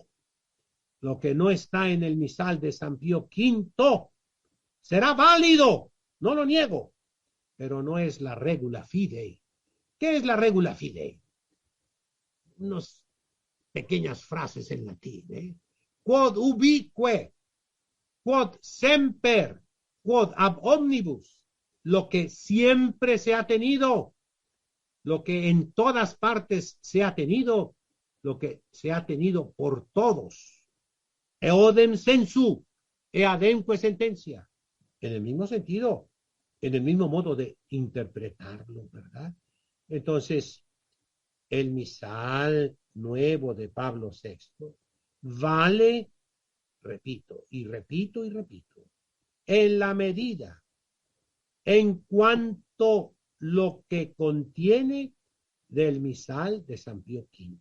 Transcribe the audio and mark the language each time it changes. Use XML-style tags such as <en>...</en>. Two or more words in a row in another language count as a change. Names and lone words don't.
<es>Lo que no está en el misal de San Pío V será válido, no lo niego, pero no es la</es> <la>regula fidei. ¿Qué es la regula fidei?</la> <es>Unas pequeñas frases en latín.</es> <la>Quod ubique, quod semper, quod ab omnibus.</la> <es>Lo que siempre se ha tenido, lo que en todas partes se ha tenido, lo que se ha tenido por todos.</es> <la>Eodem sensu, eademque sentencia.</la> <es>En el mismo sentido, en el mismo modo de interpretarlo, ¿verdad? Entonces, el misal nuevo de Pablo VI vale, repito, y repito, y repito, en la medida, en cuanto lo que contiene del misal de San Pío V.</es>